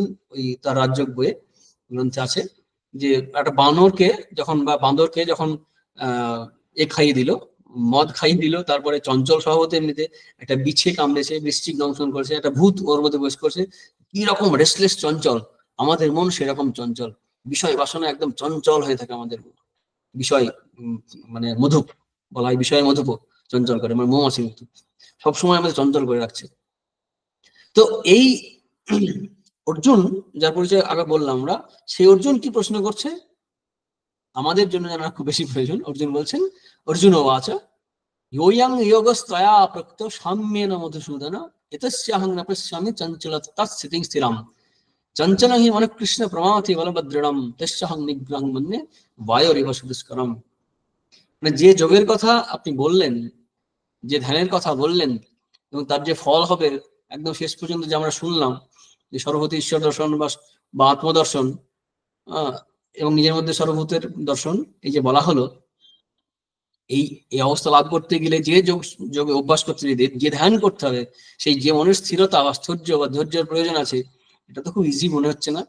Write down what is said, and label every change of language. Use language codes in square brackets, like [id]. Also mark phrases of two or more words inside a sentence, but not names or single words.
[bn] ওই তার রাজযোগ বইয়ে গ্রন্থে আছে, যে একটা বানরকে যখন বা বান্দরকে যখন খাইয়ে দিল, মদ খাইয়ে দিল, তারপরে চঞ্চল স্বভাবতে এমনিতে একটা বিছে কামড়েছে, বৃশ্চিক দংশন করেছে, একটা ভূত ওর মধ্যে প্রবেশ করছে, কি রকম রেস্টলেস চঞ্চল, আমাদের মন সেরকম চঞ্চল, বিষয় বাসনা একদম চঞ্চল হয়ে থাকে আমাদের মন, বিষয় মানে মধুপ বলা হয়, বিষয়ের মধুপ চঞ্চল করে, মানে মৌমাছির মতো সবসময় আমাদের চঞ্চল করে রাখছে। তো এই অর্জুন যার পরিচয় আগে বললাম আমরা, সেই অর্জুন কি প্রশ্ন করছে আমাদের জন্য জানা খুব বেশি প্রয়োজন। অর্জুন বলছেন, [sa] অর্জুন বাচা योऽयं योगस्त्वया प्रोक्तो साम्येन मधुसूदन एतस्याहं न पश्यामि चञ्चलता स्थितिं स्थिरां चञ्चल हि मनः कृष्ण प्रमाथि बलभद्रणं तस्याहं निग्रहं मन्ये वायोरिव सुदुष्करम्। [bn] মানে যে যোগের কথা আপনি বললেন, যে ধ্যানের কথা বললেন, এবং তার যে ফল হবে একদম শেষ পর্যন্ত যে আমরা শুনলাম, যে সর্বভূত ঈশ্বর দর্শন বা আত্মদর্শন এবং নিজের মধ্যে সর্বভূতের দর্শন, এই যে বলা হলো, এই অবস্থা লাভ করতে গেলে যে যোগে অভ্যাস করতে হবে, যে ধ্যান করতে হবে, সেই যে মনের স্থিরতা বা স্থৈর্য বা ধৈর্যের প্রয়োজন আছে, এটা তো খুব ইজি মনে হচ্ছে না।